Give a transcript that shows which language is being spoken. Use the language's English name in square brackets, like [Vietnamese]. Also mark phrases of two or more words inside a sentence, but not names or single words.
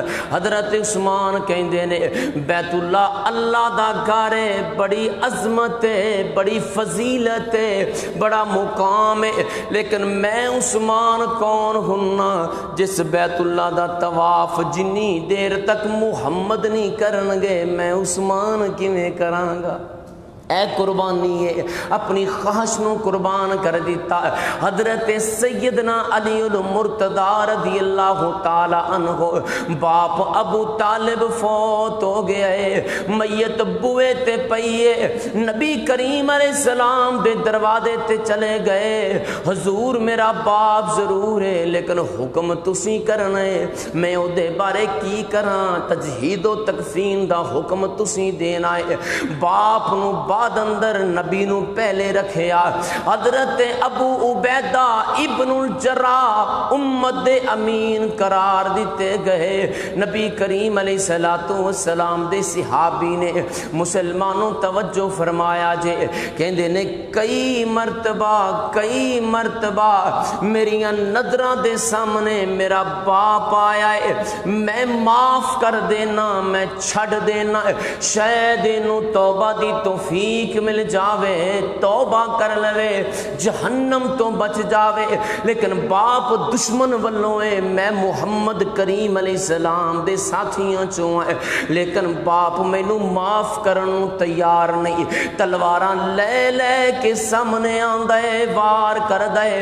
[Punjabi] حضرت عثمان کہندے نے بیت اللہ اللہ دا گھر ہے، بڑی عظمت ہے، بڑی فضیلت بڑا مقام ہے، لیکن میں عثمان کون ہننا جس بیت اللہ دا طواف جنی دیر تک محمد نہیں کرنگے میں عثمان کیویں کرانگا؟ اے قربانی ہے، اپنی خواہش نو قربان کر دیتا۔ حضرت سیدنا علی المرتضی رضی اللہ تعالی عنہ باپ ابو طالب فوت ہو گیا ہے، میت بوئے تے پئیے، نبی کریم علیہ السلام دے دروازے تے چلے گئے، حضور میرا باپ ضرور ہے لیکن حکم تسی کرنا ہے، میں او دے بارے کی کراں؟ تجہید و تکفین دا حکم تسی دینا ہے۔ باپ نو بعد اندر نبی نو پہلے رکھیا، حضرت ابو عبیدہ ابن الجراح امت امین قرار دیتے گئے۔ نبی کریم علیہ السلام دے صحابی نے مسلمانوں توجہ فرمایا جے، کہندے نے کئی مرتبہ میریاں نظراں دے سامنے میرا باپ آیا ہے، میں معاف کر دینا، میں چھڑ دینا، شاید انہوں توبہ دی توفیق توفیق مل جاوے، توبہ کر لوے، جہنم تو بچ جاوے، لیکن باپ دشمن ولوں ہے، میں محمد کریم علیہ السلام دے ساتھیاں چوں ہے، لیکن باپ مینوں معاف کرن نوں تیار نہیں، تلواراں لے لے کے سامنے آندا ہے، وار کردا ہے.